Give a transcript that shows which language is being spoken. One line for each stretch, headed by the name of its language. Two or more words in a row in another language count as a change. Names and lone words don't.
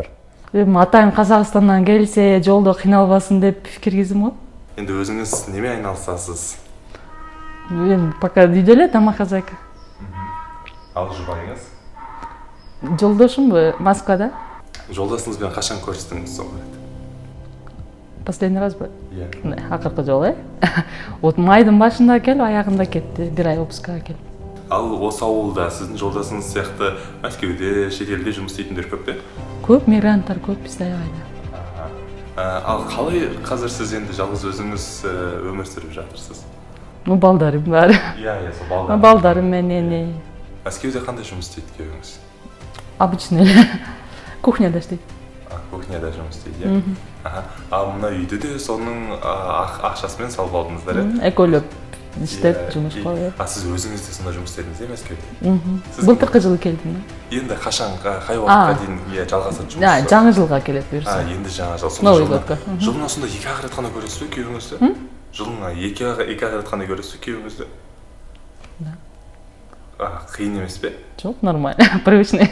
Kazakh: Атайым Қазақстаннан келсе, жолда қиналбасын деп пікіргізім ғой. Енді өзіңіз неме айналысасыз?
Kyrgyz: Мен пока үйде эле тамақ хозяйка.
Kazakh: Ал жұбайыңыз?
Kyrgyz: Жолдошым Москвада.
Kazakh: Жолдасыңызбен қашан көрістіңіз соңғы рет?
Russian: Последний раз ба?
Kyrgyz: Акыркы жолу, Вот майдын башында келип, аягында кетти, 1 ай отпускага келип.
Kazakh: Ал осы ауылда сіздің жолдасыңыз сияқты Мәскеуде, шетелде жұмыс істейтіндер көп пе?
Kyrgyz: Көп мигранттар көп бізде айда.
Kazakh: Ал қалай қазір сіз енді жалғыз өзіңіз өмір сүріп жатырсыз?
Kyrgyz: Балдарым бар. Сол балдарым. Балдарым менен.
Kazakh: Мәскеуде қандай жұмыс істейді күйеуіңіз? Обычный кухняда істейт. Кухняда жұмыс істейді, Ал мына үйді де соның ақшасымен салып алдыңыздар,
Kyrgyz: Экөлөп иштеп жұмыс кылып.
Kazakh: Сіз өзіңіз де сонда жұмыс істедіңіз, Мәскеуде?
Kyrgyz: Былтыркы жылы келдим.
Kazakh: Енді қашанға, қай уақытқа дейін жалғасады жұмыс?
Kyrgyz: Жаңы жылға келет бұйырса.
Kazakh: Енді жаңа жыл.
Russian: Новый годқа.
Kazakh: Жылына сонда 2-ақ рет қана көресіз бе күйеуіңізді? Жылына 2-ақ рет қана көресіз бе күйеуіңізді? Қиын емес пе?
Russian: Жоқ, нормально, привычный.